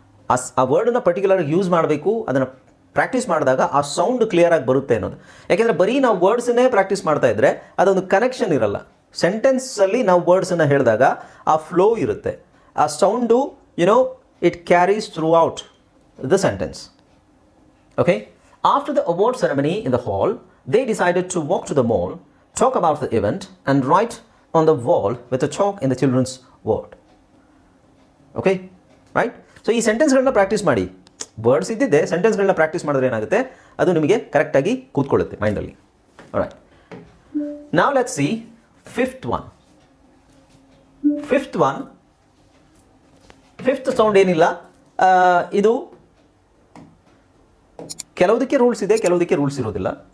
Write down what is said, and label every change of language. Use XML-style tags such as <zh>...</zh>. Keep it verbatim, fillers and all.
<kn>ಆ ಸ್- ಆ ವರ್ಡನ್ನ ಪರ್ಟಿಕ್ಯುಲರ್ ಯೂಸ್ ಮಾಡಬೇಕು, ಅದನ್ನು ಪ್ರಾಕ್ಟೀಸ್ ಮಾಡಿದಾಗ ಆ ಸೌಂಡ್ ಕ್ಲಿಯರಾಗಿ ಬರುತ್ತೆ ಅನ್ನೋದು. ಯಾಕೆಂದರೆ ಬರೀ ನಾವು ವರ್ಡ್ಸನ್ನೇ ಪ್ರಾಕ್ಟೀಸ್ ಮಾಡ್ತಾ ಇದ್ದರೆ ಅದೊಂದು ಕನೆಕ್ಷನ್ ಇರಲ್ಲ. ಸೆಂಟೆನ್ಸಲ್ಲಿ ನಾವು ವರ್ಡ್ಸನ್ನು ಹೇಳಿದಾಗ ಆ ಫ್ಲೋ ಇರುತ್ತೆ, ಆ sound</kn> <en>You know it carries throughout the sentence. Okay? After the award ceremony in the hall, they decided to walk to the mall, talk about the event, and write on the wall with a chalk in the children's word. Okay? Right?</en> <kn>So, ಈ ಸೆಂಟೆನ್ಸ್ಗಳನ್ನ practice ಮಾಡಿ. Words ಇದ್ದಿದ್ದೆ, ಸೆಂಟೆನ್ಸ್ಗಳನ್ನ practice ಮಾಡಿದ್ರೆ ಏನಾಗುತ್ತೆ, ಅದು ನಿಮಗೆ ಕರೆಕ್ಟಾಗಿ ಕೂತ್ಕೊಳ್ಳುತ್ತೆ ಮೈಂಡಲ್ಲಿ.</kn> <en>Right, ನಾವು let see fifth one.</en> <kn>Fifth one fifth sound ಏನಿಲ್ಲ, ಆ, ಇದು ಕೆಲವುದಕ್ಕೆ ರೂಲ್ಸ್ ಇದೆ, ಕೆಲವುದಕ್ಕೆ ರೂಲ್ಸ್ ಇರೋದಿಲ್ಲ.</kn>